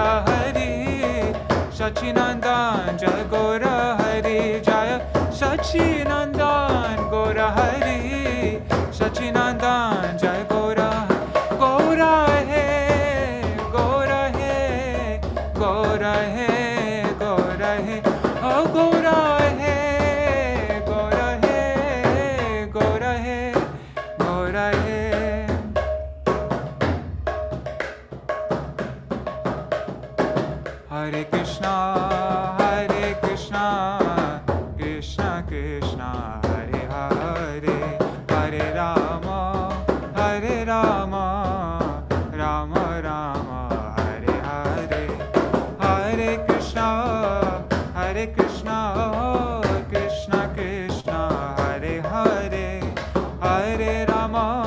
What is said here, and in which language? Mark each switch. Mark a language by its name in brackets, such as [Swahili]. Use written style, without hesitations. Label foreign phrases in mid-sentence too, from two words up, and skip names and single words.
[Bangla] হরি সচিনন্দন জয় গৌরা হরি জয় সচিনন্দন গৌরা হরি সচিনন্দন জয় গৌরা গৌরা হে গৌরা হে গৌরা হে গৌরা হে ও গৌরা হে গৌরা হে গৌরা হে গৌরা হে [Sanskrit] Hare Krishna Krishna Krishna Hare Hare Hare Rama Rama Rama Hare Hare Hare Krishna Krishna Krishna Hare Hare Hare Rama